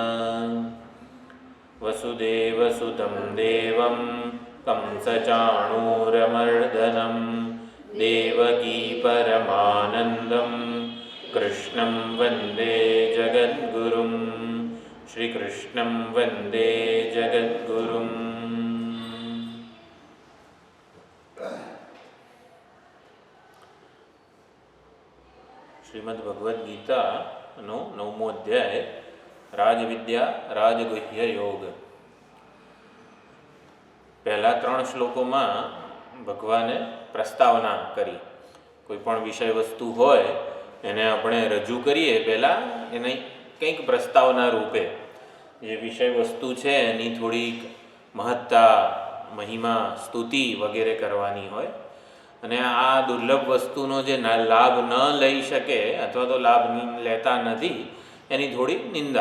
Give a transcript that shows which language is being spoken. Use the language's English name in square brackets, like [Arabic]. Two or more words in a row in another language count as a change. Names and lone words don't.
[Sanskrit] वसुदेवसुतं देवं कंसचाणूरमर्दनं देवकी परमानन्दं कृष्णं वन्दे जगद्गुरुं। श्रीकृष्णं वन्दे जगद्गुरुम्। [Gujarati] श्रीमद्भगवद्गीताનો 9મો અધ્યાય રાજવિદ્યા રાજગુહ્ય યોગ। પહેલા 3 શ્લોકોમાં ભગવાને પ્રસ્તાવના કરી। કોઈ પણ વિષય વસ્તુ હોય એને આપણે રજૂ કરીએ પહેલાં એને કંઈક પ્રસ્તાવના રૂપે જે વિષય વસ્તુ છે એની થોડીક મહત્તા મહિમા સ્તુતિ વગેરે કરવાની હોય અને આ દુર્લભ વસ્તુનો જે લાભ ન લઈ શકે અથવા તો લાભ લેતા નથી એની થોડી નિંદા।